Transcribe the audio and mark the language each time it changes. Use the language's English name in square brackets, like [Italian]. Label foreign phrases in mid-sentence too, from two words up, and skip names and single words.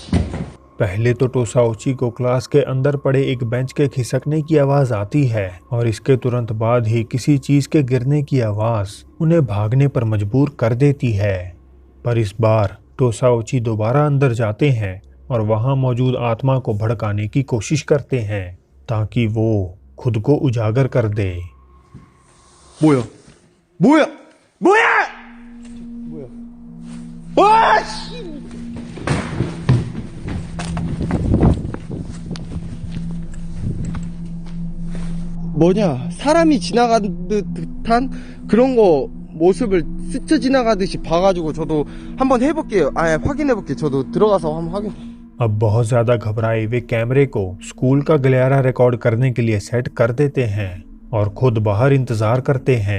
[Hindi] पहले तो टोसा ओची को क्लास के अंदर पड़े एक बेंच के खिसकने की आवाज आती है और इसके तुरंत बाद ही किसी चीज के गिरने की आवाज उन्हें भागने पर मजबूर कर देती है। पर इस बार टोसा ओची दोबारा अंदर जाते हैं और वहां मौजूद आत्मा को भड़काने की कोशिश करते हैं ताकि वो खुद को उजागर कर दे। [Korean] 뭐야? 뭐야? 뭐야? 뭐야? 와, 씨! 뭐냐? 사람이 지나간 듯한 그런 거 모습을 스쳐 지나가듯이 봐가지고 저도 한번 해볼게요. 확인해볼게요. 저도 들어가서 한번 확인. [Hindi] अब बहुत ज्यादा घबराए वे कैमरे को स्कूल का गलियारा रिकॉर्ड करने के लिए सेट कर देते हैं और खुद बाहर इंतजार करते हैं।